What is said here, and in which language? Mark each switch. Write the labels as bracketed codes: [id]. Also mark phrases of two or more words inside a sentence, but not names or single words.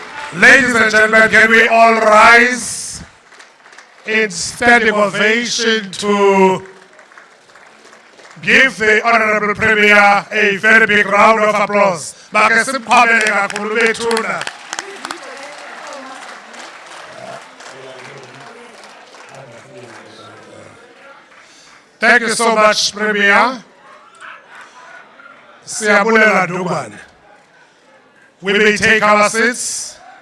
[en] Ladies and gentlemen, can we all rise in standing ovation to give the Honorable Premier a very big round of applause. [xh] Make simkhwabele kakhulu bethuna. [en] Thank you so much, Premier. [xh] Siyabulela Dugwane. [en] We may take our seats.